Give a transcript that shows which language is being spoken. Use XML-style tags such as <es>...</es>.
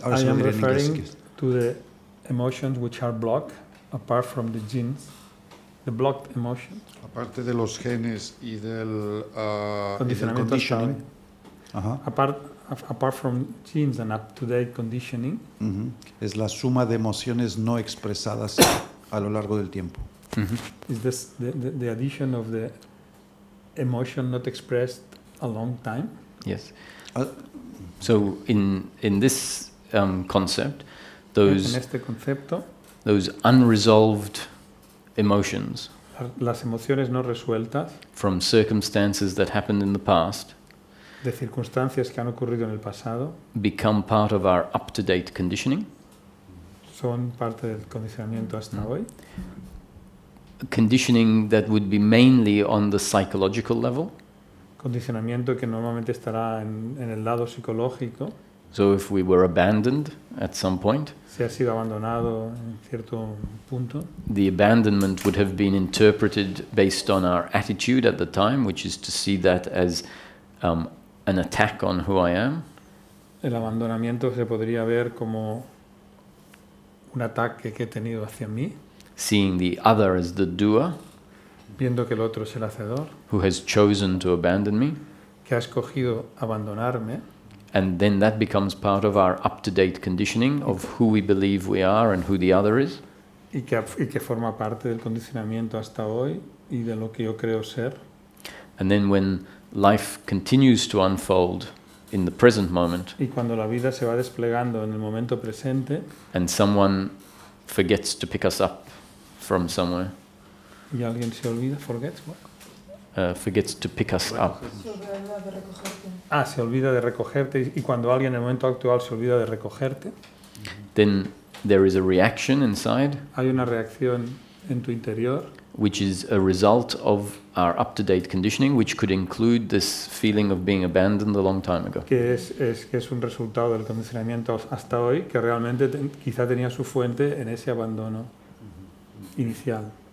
<es>Ahora</es> <en>I</en> <es>se lo</es> <en>am</en> <es>diré en inglés.</es> <en>referring to the emotions which are blocked, apart from the genes, the blocked emotions.</en> <es>Aparte de los genes y del Condicionamiento</es> <en>conditioning.</en> <es>hasta Ajá.</es> <en>Apart from genes and up-to-date conditioning, Ujú.</en> <es>Es la suma de emociones no expresadas a lo largo del tiempo.</es> <en>is this the addition of the emotion not expressed a long time? Yes. Ah, So in this concept,</en> <es>En</es> <en>those</en> <es>este concepto,</es> <en>unresolved emotions</en> <es>las emociones no resueltas</es> <en>from circumstances that happened in the past</en> <es>de circunstancias que han ocurrido en el pasado</es> <en>become part of our up-to-date conditioning,</en> <es>son parte del condicionamiento hasta hoy,</es> <en>conditioning that would be mainly on the psychological level.</en> <es>condicionamiento que normalmente estará en el lado psicológico.</es> <en>So if we were abandoned at some point,</en> <es>Si ha sido abandonado en cierto punto,</es> <en>the abandonment would have been interpreted based on our attitude at the time, which is to see that as an attack on who I am,</en> <es>el abandonamiento se podría ver como un ataque que he tenido hacia mí,</es> <en>seeing the other as the doer</en> <es>viendo que el otro es el hacedor,</es> <en>who has chosen to abandon me,</en> <es>que ha escogido abandonarme,</es> <en>and then that becomes part of our up-to-date conditioning of who we believe we are and who the other is.</en> <es>y que forma parte del condicionamiento hasta hoy y de lo que yo creo ser.</es> <en>And then when life continues to unfold in the present moment,</en> <es>Y cuando la vida se va desplegando en el momento presente</es> <en>and someone forgets to pick us up from somewhere,</en> <es>y alguien se olvida,</es> <en>forgets what? forgets to pick us up,</en> <es>Se olvida de recogerte y cuando alguien en el momento actual se olvida de recogerte,</es> <en>then there is a reaction inside,</en> <es>hay una reacción en tu interior</es> <en>which is a result of our up-to-date conditioning, which could include this feeling of being abandoned a long time ago.</en> <es>que es un resultado del condicionamiento hasta hoy, que realmente quizá tenía su fuente en ese abandono inicial.</es>